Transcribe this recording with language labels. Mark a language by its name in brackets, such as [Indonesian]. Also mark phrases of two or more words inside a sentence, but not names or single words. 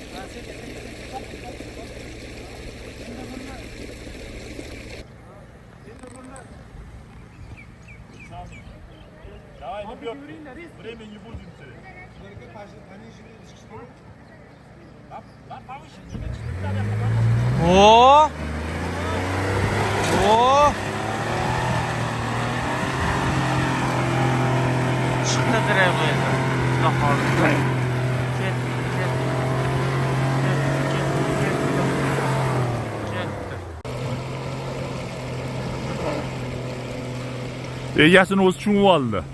[Russian] Давай, не бьет. Время не будет. Oo. [Turkish] Oo. Çıktı direkt böyle. Bakalım. [Uzbek] Ket. Egasini o'zi tushunib oldi.